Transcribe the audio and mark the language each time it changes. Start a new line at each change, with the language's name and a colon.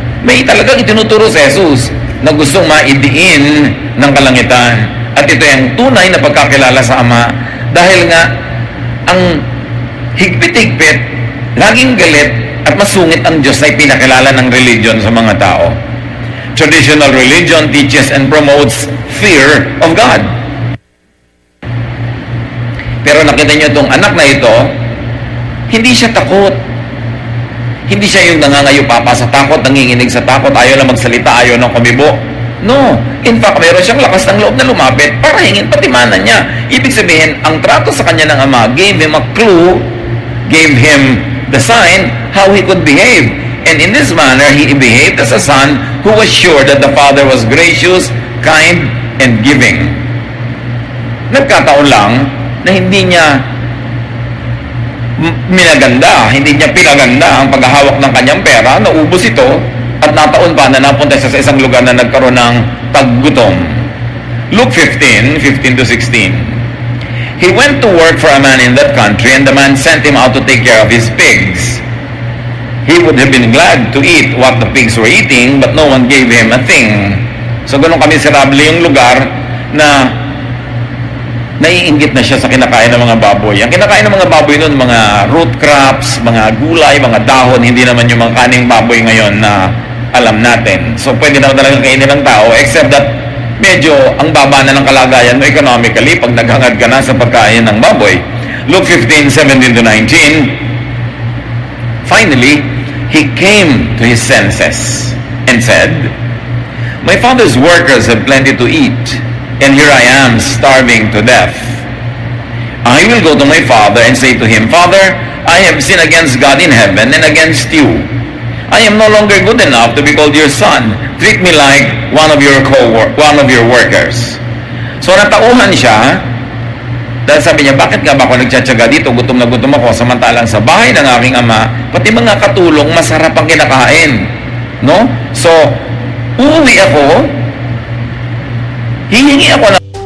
Filipino: May talagang itinuturo si Jesus na gustong maidiin ng kalangitan. At ito yung tunay na pagkakilala sa Ama. Dahil nga, ang higpit-higpit, laging galit, at masungit ang Diyos na ipinakilala ng religion sa mga tao.
English: Traditional religion teaches and promotes fear of God.
Filipino: Pero nakita niyo itong anak na ito, hindi siya takot. Hindi siya yung nangangayupapa sa takot, nanginginig sa takot, ayaw na magsalita, ayaw na kumibo. No. In fact, meron siyang lakas ng loob na lumapit para hingin patimanan niya. Ibig sabihin, ang trato sa kanya ng Ama
English: gave him a clue, gave him the sign how he could behave. And in this manner, he behaved as a son who was sure that the Father was gracious, kind, and giving.
Filipino: Nagkataon lang na hindi niya minaganda, hindi niya pinaganda ang paghahawak ng kanyang pera, naubos ito, at nataon pa na napunta siya sa isang lugar na nagkaroon ng paggutom.
English: Luke 15 to 16. He went to work for a man in that country, and the man sent him out to take care of his pigs. He would have been glad to eat what the pigs were eating, but no one gave him a thing.
Filipino: So ganun kamiserable yung lugar na naiinggit na siya sa kinakain ng mga baboy. Ang kinakain ng mga baboy noon, mga root crops, mga gulay, mga dahon, hindi naman yung mga kaning baboy ngayon na alam natin. So pwede naman talagang kainin ng tao,
English: except that
Filipino: medyo ang baba na ng kalagayan mo economically pag naghangad ka na sa pagkain ng baboy.
English: Luke 15:17 to 19. Finally, he came to his senses and said, "My father's workers have plenty to eat, and here I am starving to death. I will go to my father and say to him, 'Father, I have sinned against God in heaven and against you. I am no longer good enough to be called your son. Treat me like one of your workers.'"
Filipino: So natauhan siya dahil sabi niya, bakit nga ba ako nagtsatsaga dito? Gutom na gutom ako, samantalang sa bahay ng aking ama, pati mga katulong, masarap ang kinakain. No? So, uuwi ako, hihingi ako ng